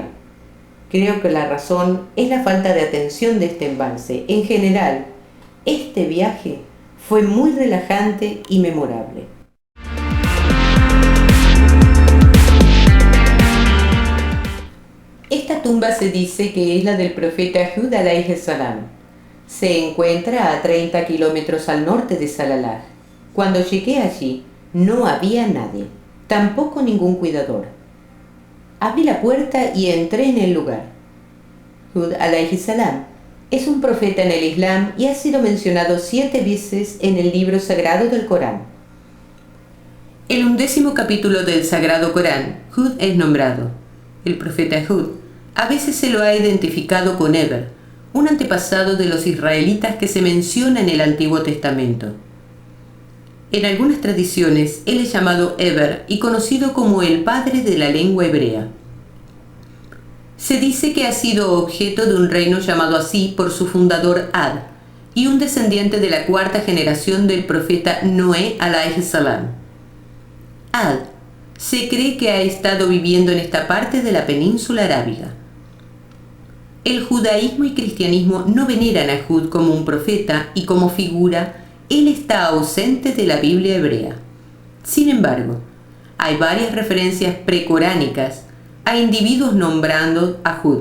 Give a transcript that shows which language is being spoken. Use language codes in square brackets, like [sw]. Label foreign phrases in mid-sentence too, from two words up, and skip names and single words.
[es] Creo que la razón es la falta de atención de este embalse. En general, este viaje fue muy relajante y memorable. Esta tumba se dice que es la del profeta Hud [ar] عليه السلام. [es] Se encuentra a 30 kilómetros al norte de Salalah. Cuando llegué allí, no había nadie, tampoco ningún cuidador. Abrí la puerta y entré en el lugar. Hud [ar] عليه السلام [es] es un profeta en el Islam y ha sido mencionado 7 veces en el libro sagrado del Corán. En el 11º capítulo del Sagrado Corán, Hud es nombrado. El profeta Hud a veces se lo ha identificado con Eber, un antepasado de los israelitas que se menciona en el Antiguo Testamento. En algunas tradiciones, él es llamado Eber y conocido como el padre de la lengua hebrea. Se dice que ha sido objeto de un reino llamado así por su fundador Ad y un descendiente de la 4ª generación del profeta Noé [ar] عليه السلام. [es] Ad se cree que ha estado viviendo en esta parte de la península arábiga. El judaísmo y cristianismo no veneran a Hud como un profeta y como figura, él está ausente de la Biblia hebrea. Sin embargo, hay varias referencias precoránicas a individuos nombrando a Hud.